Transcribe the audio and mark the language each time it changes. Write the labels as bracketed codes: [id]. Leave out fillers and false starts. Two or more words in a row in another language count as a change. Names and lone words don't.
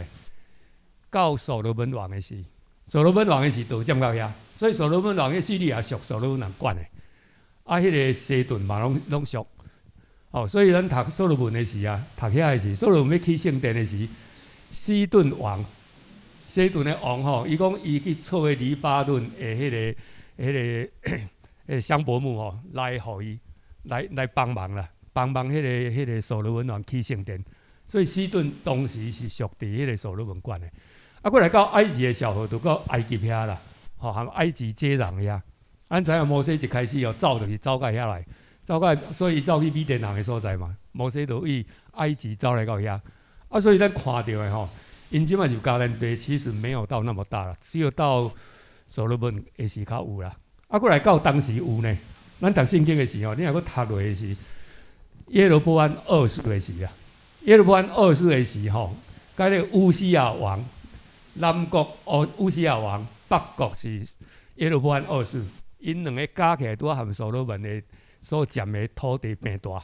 [nan] 到所罗门王的时，所罗门王的时都占到遐，所以所罗门王迄叙利亚属所罗门人管的。啊，迄个西顿嘛拢属。哦，所以咱读所罗门的时啊，读遐的时，所罗门要起圣殿的时，西顿的王吼，伊讲伊去找个黎巴嫩的迄个香柏木吼，来互伊来帮忙啦。帮忙迄个所罗门王起圣殿，所以西顿当时是属伫迄个所罗门管的。啊，过来到埃及的小河，就到埃及遐啦，吼，含埃及接壤遐。咱知影摩西一开始走就是走到遐来，所以走去米甸人的所在嘛。摩西就以埃及走来到遐，啊，所以咱看到的吼，因即摆就迦南地其实没有到那么大啦，只有到所罗门的时较有啦。啊，过来到当时有呢，咱读圣经的时候，你若佫读落的是。耶罗波安2世的时啊，耶罗波安2世的时吼，甲迄个乌西亚王，南国乌西亚王，北国是耶罗波安2世，因两个加起来拄含所罗门的所占的土地变大。